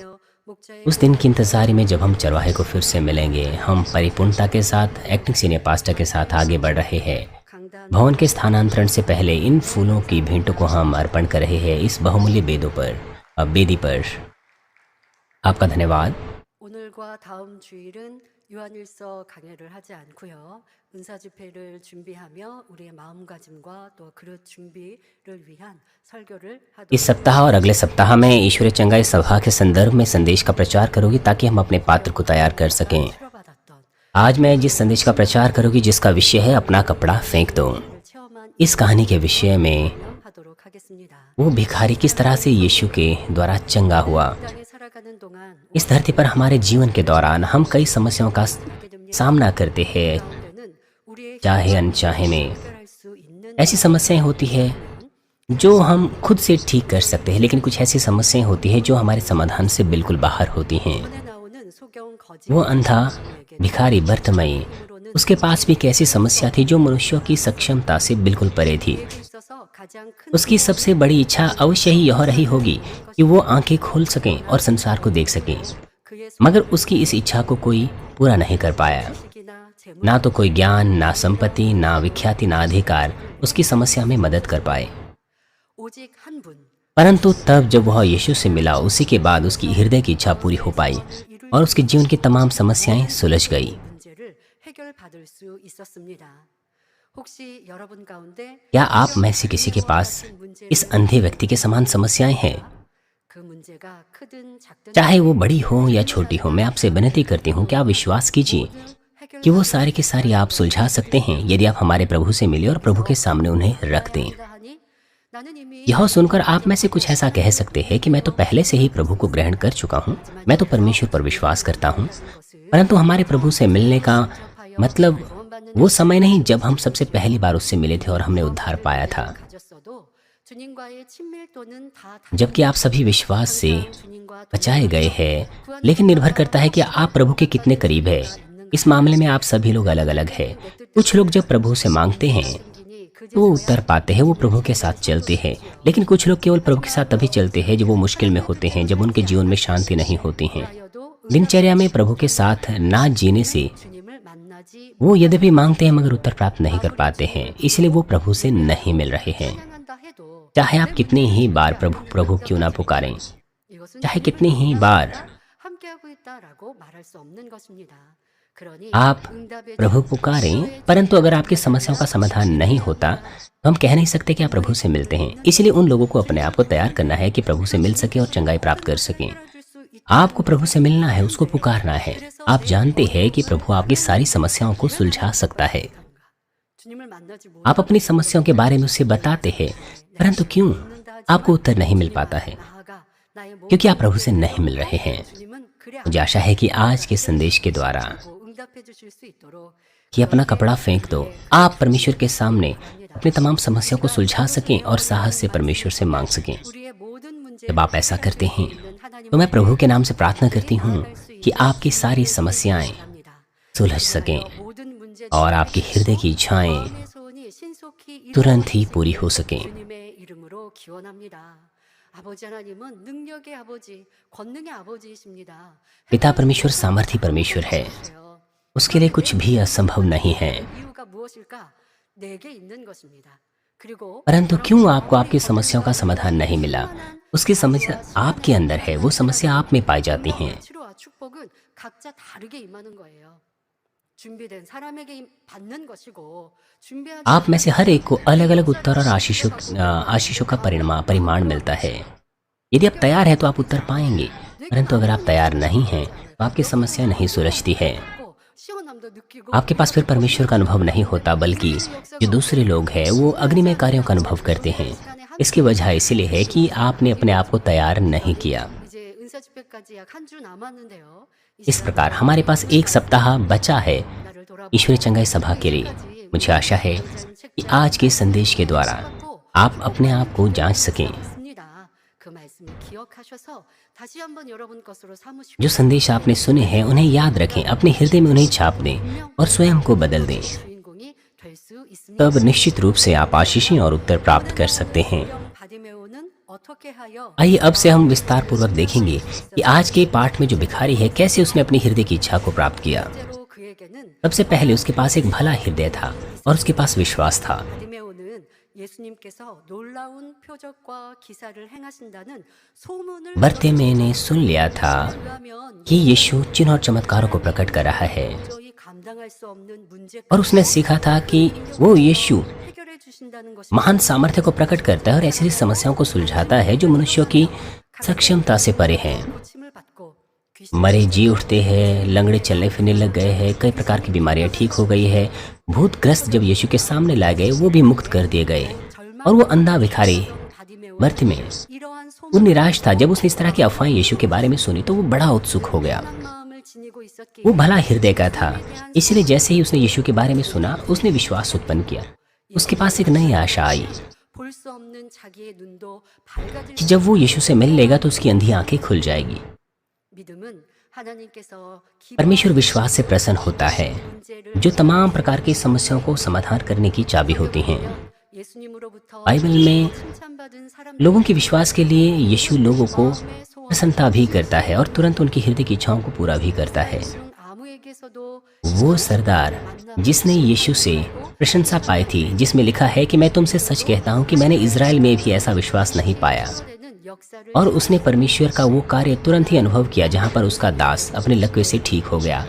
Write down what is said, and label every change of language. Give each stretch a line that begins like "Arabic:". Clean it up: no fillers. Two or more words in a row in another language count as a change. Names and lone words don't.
Hindi: उस दिन की इंतज़ारी में जब हम चरवाहे को फिर से मिलेंगे, हम परिपूर्णता के साथ
English: acting senior pastor
Hindi: के साथ आगे बढ़ रहे हैं। भवन के स्थानांतरण से पहले इन फूलों की भेंटों को हम अर्पण कर रहे हैं इस बहुमूल्य वेदी पर। आपका धन्यवाद।
Korean: 오늘과 다음 주일은 요한일서 강해를 하지 않고요. 은사 집회를 준비하며 우리의 마음가짐과 또 그릇 준비를 위한 설교를 하도록
Hindi: इस सप्ताह और अगले सप्ताह में ईश्वरीय चंगाई सभा के संदर्भ में संदेश का प्रचार करूंगी ताकि हम अपने पात्र को तैयार कर सकें। आज मैं जिस संदेश का प्रचार करूंगी जिसका विषय है अपना कपड़ा फेंक दो। इस कहानी के विषय में
Korean: 하도록 하겠습니다.
Hindi: वो भिखारी किस तरह से यीशु के द्वारा चंगा हुआ।
Korean: 땅에 살아가는 동안
Hindi: इस धरती पर हमारे जीवन के दौरान हम कई समस्याओं का सामना करते हैं,
Korean: 가운데는 우리의
Hindi: चाहे अनचाहे में।
Korean: 해결할 수 있는
Hindi: ऐसी समस्याएं होती है जो हम खुद से ठीक कर सकते हैं, लेकिन कुछ ऐसी समस्याएं होती हैं जो हमारे समाधान से बिल्कुल बाहर होती हैं।
Korean: 손에 나오는 소경 거짓
Hindi: वो अंधा भिखारी बर्तमई, उसके पास भी एक ऐसी समस्या थी जो मनुष्यों की सक्षमता से बिल्कुल परे थी।
Korean: 있어서 가장 큰
Hindi: उसकी सबसे बड़ी इच्छा अवश्य ही यह रही होगी कि वो आंखें खोल सकें और संसार को देख सकें,
Korean: 그의
Hindi: मगर उसकी इस इच्छा को कोई पूरा नहीं कर पाया।
Korean: 소식이나 재물
Hindi: ना तो कोई ज्ञान, ना संपत्ति, ना विख्याति, ना अधिकार उसकी समस्या में मदद कर पाए।
Korean: 오직 한 분
Hindi: परंतु तब जब वह यीशु से मिला, उसी के बाद उसकी हृदय की इच्छा पूरी हो पाई और उसके जीवन की तमाम समस्याएं सुलझ गई।
Korean: 문제를 해결받을 수 있었습니다. 혹시 여러분 가운데
Hindi: क्या आप में से किसी के पास इस अंधे व्यक्ति के समान समस्याएं हैं?
Korean: 그 문제가 크든 작든
Hindi: चाहे वो बड़ी हो या छोटी हो, मैं आपसे विनती करती हूँ कि आप विश्वास कीजिए कि वो सारी की सारी आप सुलझा सकते हैं यदि आप हमारे प्रभु से मिले और प्रभु के सामने उन्हें रख दें।
Korean: 하니 나는 이미
Hindi: यह सुनकर आप में से कुछ ऐसा कह सकते हैं कि मैं तो पहले से ही प्रभु को ग्रहण कर चुका हूँ, मैं तो परमेश्वर पर विश्वास करता हूँ। परंतु हमारे प्रभु से मिलने का मतलब वो समय नहीं जब हम सबसे पहली बार उससे मिले थे और हमने उद्धार पाया था।
Korean: 가졌어도 주님과의 친밀도는 다
Hindi: जबकि आप सभी विश्वास से
Korean: 주님과
Hindi: बचाए गए हैं, लेकिन निर्भर करता है कि आप प्रभु के कितने करीब है। इस मामले में आप सभी लोग अलग अलग हैं। कुछ लोग जब प्रभु से मांगते हैं
Korean: 동기니 그
Hindi: तो वो उत्तर पाते हैं, वो प्रभु के साथ चलते हैं। लेकिन कुछ लोग केवल प्रभु के साथ तभी चलते हैं जब वो मुश्किल में होते हैं, जब उनके जीवन में शांति नहीं होती है।
Korean: 하여도
Hindi: दिनचर्या में प्रभु के साथ ना जीने से
Korean: 주님을 만나지
Hindi: वो यद्यपि मांगते हैं मगर उत्तर प्राप्त नहीं कर पाते हैं, इसलिए वो प्रभु से नहीं मिल रहे हैं।
Korean: 찬양한다 해도
Hindi: चाहे आप कितनी ही बार प्रभु प्रभु क्यों ना पुकारें,
Korean: 이것은
Hindi: चाहे कितनी ही बार
Korean: 함께하고 있다라고 말할 수 없는 것입니다. 그러니
Hindi: आप
Korean: 응답의
Hindi: प्रभु पुकारें, परंतु अगर आपकी समस्याओं का समाधान नहीं होता तो हम कह नहीं सकते कि आप प्रभु से मिलते हैं। इसलिए उन लोगों को अपने आप को तैयार करना है कि प्रभु से मिल सके और चंगाई प्राप्त कर सकें।
Korean: 줄 수 있
Hindi: आपको प्रभु से मिलना है, उसको पुकारना है। आप जानते हैं कि प्रभु आपकी सारी समस्याओं को सुलझा सकता है।
Korean: 주님을 만나지 못
Hindi: आप अपनी समस्याओं के बारे में उससे बताते हैं, परंतु क्यों आपको उत्तर नहीं मिल पाता है?
Korean: 나아가 나의 몸
Hindi: क्योंकि आप प्रभु से नहीं मिल रहे हैं।
Korean: 주님은 그래
Hindi: मुझे आशा है कि आज के संदेश के द्वारा
Korean: 않고 응답해 주실 수 있도록
Hindi: कि अपना कपड़ा फेंक दो, आप परमेश्वर के सामने अपनी तमाम समस्याओं को सुलझा सकें और साहस से परमेश्वर से मांग सकें।
Korean: 우리의 모든 문제
Hindi: जब आप ऐसा करते हैं तो मैं प्रभु के नाम से प्रार्थना करती हूँ कि आपकी सारी समस्याएं
Korean: 합니다.
Hindi: सुलझ सकें
Korean: 모든 문제
Hindi: और आपकी हृदय की इच्छाएं
Korean: 마음의 소원이 신속히
Hindi: तुरंत ही पूरी हो सकें।
Korean: 주님의 이름으로 기원합니다. 아버지 하나님은 능력의 아버지, 권능의 아버지이십니다.
Hindi: पिता परमेश्वर सामर्थी परमेश्वर है,
Korean: 해주세요.
Hindi: उसके लिए कुछ भी असंभव नहीं है।
Korean: 이유가 무엇일까? 내게 있는 것입니다. 그리고
Hindi: परंतु क्यों आपको आपकी समस्याओं का समाधान नहीं मिला? उसकी समस्या आपके अंदर है, वो समस्या आप में पाई जाती हैं।
Korean: 치료와 축복은 각자 다르게 임하는 거예요. 준비된 사람에게 받는 것이고 준비하지
Hindi: आप में से हर एक को अलग अलग उत्तर और आशीषों का परिमाण मिलता है। यदि आप तैयार हैं तो आप उत्तर पाएंगे, परंतु अगर आप तैयार नहीं हैं तो आपकी समस्या नहीं सुलझती है। 시원함도 느끼고 आपके पास फिर परमेश्वर का अनुभव नहीं होता, बल्कि जो दूसरे लोग हैं वो अग्निमय कार्यों का अनुभव करते हैं। इसकी वजह इसलिए है कि आपने अपने आप को तैयार नहीं किया।
Korean: 이제 은사 집회까지 약 한 주 남았는데요.
Hindi: इस प्रकार हमारे पास एक सप्ताह बचा है
Korean: 나를 돌아보고
Hindi: ईश्वरीय चंगाई सभा के लिए। मुझे आशा है कि आज के संदेश के द्वारा आप अपने आप को जांच सकें।
Korean: 있습니다. 그 말씀을 기억하셔서 다시 한번 여러분 것으로 삼으시고
Hindi: जो संदेश आपने सुने हैं उन्हें याद रखें, अपने हृदय में उन्हें छाप दें और स्वयं को बदल दें।
Korean: 주인공이 될 수 있습니다.
Hindi: तब निश्चित रूप से आप आशीषें और उत्तर प्राप्त कर सकते हैं।
Korean: 바디메오는 어떻게 하여
Hindi: आइए अब से हम विस्तार पूर्वक देखेंगे कि आज के पाठ में जो भिखारी है कैसे उसने अपनी हृदय की इच्छा को प्राप्त किया।
Korean: 실제로 그에게는
Hindi: सबसे पहले उसके पास एक भला हृदय था और उसके पास विश्वास था।
Korean: 바디메오는 예수님께서 놀라운 표적과 기사를 행하신다는 소문을
Hindi: बर्तिमेय ने सुन लिया था
Korean: 들으면
Hindi: कि यीशु चिन्ह और चमत्कारों को प्रकट कर रहा है
Korean: 도저히 감당할 수 없는 문제
Hindi: और उसने सीखा था कि वो यीशु
Korean: 해결해 주신다는 것이
Hindi: महान सामर्थ्य को प्रकट करता है और ऐसी समस्याओं को सुलझाता है जो मनुष्यों की सक्षमता से परे हैं। 고침을 받고 귀신 मरे जी उठते हैं, लंगड़े चलने फिरने लग गए हैं, कई प्रकार की बीमारियां ठीक हो गई है। भूतग्रस्त जब यीशु के सामने लाए गए वो भी मुक्त कर दिए गए। और वो अंधा भिखारी
Korean: 바디메오
Hindi: बर्तिमेय
Korean: 이러한
Hindi: वो
Korean: 소문
Hindi: निराश था। जब उसने इस तरह की अफवाहें यीशु के बारे में सुनी तो वो बड़ा उत्सुक हो गया।
Korean: 마음을 지니고 있었기에
Hindi: वो भला हृदय का था, इसलिए जैसे ही उसने यीशु के बारे में सुना उसने विश्वास उत्पन्न किया। उसके पास एक नई आशा आई
Korean: 볼 수 없는 자기의 눈도 밝아질
Hindi: कि जब वो यीशु से मिल लेगा तो उसकी अंधी आंखें खुल जाएगी।
Korean: 믿음은 하나님께서
Hindi: परमेश्वर विश्वास से प्रसन्न होता है,
Korean: 문제를
Hindi: जो तमाम प्रकार की समस्याओं को समाधान करने की चाबी होती हैं।
Korean: 예수님으로부터
Hindi: बाइबल में
Korean: 칭찬받은 사람
Hindi: लोगों के विश्वास के लिए यीशु लोगों को प्रसन्नता भी करता है और तुरंत उनकी हृदय की इच्छाओं को पूरा भी करता है।
Korean: 중 아무에게서도
Hindi: वो सरदार जिसने यीशु से प्रशंसा पाई थी, जिसमें लिखा है कि मैं तुमसे सच कहता हूँ कि मैंने इज़राइल में भी ऐसा विश्वास नहीं पाया,
Korean: 되는 역사를
Hindi: और उसने परमेश्वर का वो कार्य तुरंत ही अनुभव किया जहाँ पर उसका दास अपने लकवे से ठीक हो गया।